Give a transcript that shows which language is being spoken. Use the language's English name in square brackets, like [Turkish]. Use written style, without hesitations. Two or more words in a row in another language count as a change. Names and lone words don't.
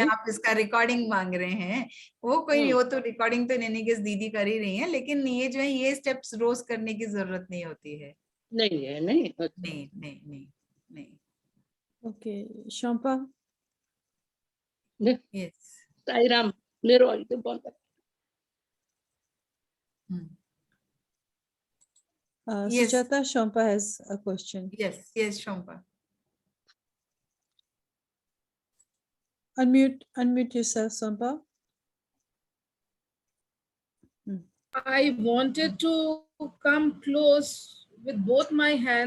[Hindi] है, आप इसका रिकॉर्डिंग मांग रहे हैं, वो कोई नहीं, वो तो रिकॉर्डिंग तो नैनीकेस दीदी कर ही रही है, लेकिन ये जो है, ये स्टेप्स रोज करने की जरूरत नहीं होती है। नहीं है, नहीं नहीं नहीं नहीं नहीं। [English] Okay, Shampa. यस। साई राम, [Nepali] मेरो अहिले बन्द। [English] Yes. Sujata, Shampa has a question. Yes, Shampa. Unmute yourself, Shampa. I wanted to come close with both my hands.